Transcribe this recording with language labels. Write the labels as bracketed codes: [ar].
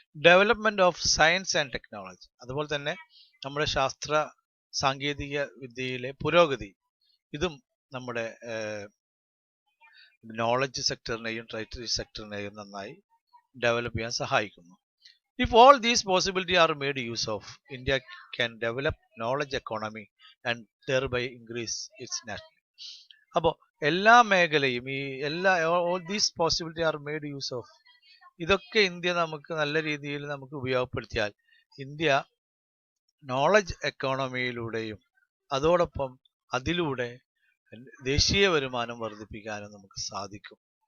[en] Development of science and technology. [ml] അതുപോലെ തന്നെ നമ്മുടെ ശാസ്ത്ര സാങ്കേതിക വിദ്യയിലെ പുരോഗതി, ഇതും നമ്മുടെ നോളജ് സെക്ടറിനെയും ട്രൈറ്ററി സെക്ടറിനെയും നന്നായി ഡെവലപ്പ് ചെയ്യാൻ സഹായിക്കുന്നു. [en] If all these possibilities are made use of, India can develop knowledge economy and thereby increase its national. [ml] അപ്പോൾ എല്ലാ മേഖലയും [en] all these possibilities are made use of, [ml] ഇതൊക്കെ ഇന്ത്യ നമുക്ക് നല്ല രീതിയിൽ നമുക്ക് ഉപയോഗപ്പെടുത്തിയാൽ ഇന്ത്യ നോളജ് എക്കോണമിയിലൂടെയും അതോടൊപ്പം അതിലൂടെ ദേശീയ വരുമാനം വർദ്ധിപ്പിക്കാനും നമുക്ക് സാധിക്കും.